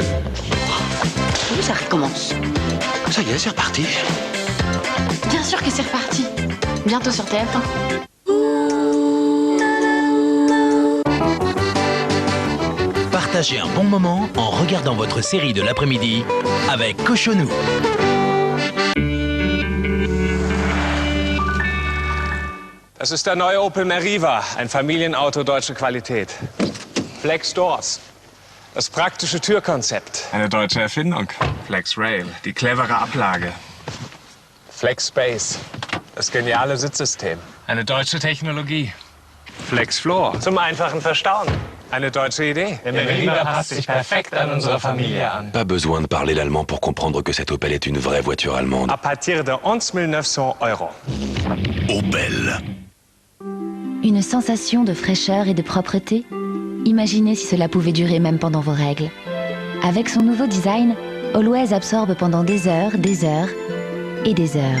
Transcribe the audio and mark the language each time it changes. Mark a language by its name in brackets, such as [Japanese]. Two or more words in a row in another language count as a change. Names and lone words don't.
[French] Ça recommence. Ça y est, c'est reparti. Bien sûr que c'est reparti. Bientôt sur TF1. Partagez un bon moment en regardant votre série de l'après-midi avec Cochonou. [German] Das ist der neue Opel Meriva, ein Familienauto deutsche Qualität. Flex Doors, das praktische Türkonzept. Eine deutsche Erfindung. Flex Rail, die clevere Ablage. Flex Space, das geniale Sitzsystem. Eine deutsche Technologie. Flex Floor, zum einfachen Verstauen. Eine deutsche Idee. Der Meriva passt sich perfekt an unsere Familie an. [French] Pas besoin de parler l'allemand pour comprendre que cette Opel est une vraie voiture allemande. À partir de 11 900 €. Opel. Une sensation de fraîcheur et de propreté? Imaginez si cela pouvait durer même pendant vos règles. Avec son nouveau design, Always absorbe pendant des heures et des heures.